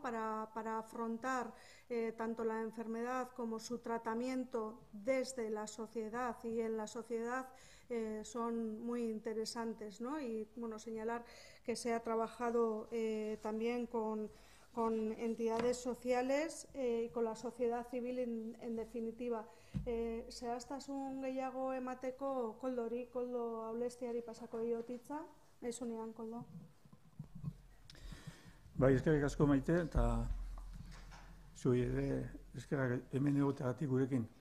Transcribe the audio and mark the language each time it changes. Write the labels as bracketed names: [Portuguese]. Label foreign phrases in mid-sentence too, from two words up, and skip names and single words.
[Spanish] para afrontar tanto la enfermedad como su tratamiento desde la sociedad y en la sociedad, son muy interesantes, ¿no? Y señalar que se ha trabajado también con entidades sociales y con la sociedad civil en definitiva. [Basque] Zehaztasun gehiago emateko Koldo Olestiari pasako diot hitza. Ezunean, Koldo. Bai, eskerrik asko Maite, eta zui ere eskerrak hemen egoteagatik gurekin.